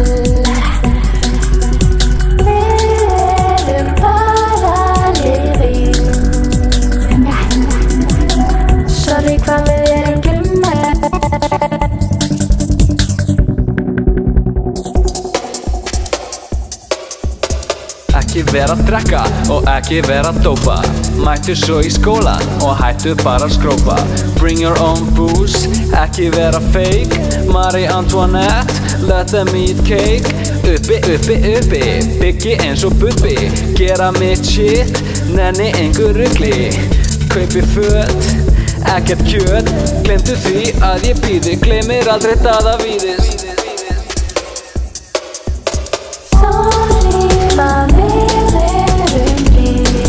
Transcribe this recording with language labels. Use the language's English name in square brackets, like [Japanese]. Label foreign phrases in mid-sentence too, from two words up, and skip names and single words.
[Icelandic] Sorry hvað við erum glimmer. Ekki vera að drekka og ekki vera að dópa. Mættu svo í skólan og hættu bara að skrópa. [English] Bring your own booze, [Icelandic] ekki vera fake. [English] Marie Antoinette, let them eat cake. [Icelandic] Uppi, uppi, uppi, byggi eins og bubbi. Gera mitt shit, nenni einhver rugli. Kaupi föt, ekkert kjöt. Glemdu því að ég býði, gleymir aldrei Daða Víðis. Sorry hvað við erum til.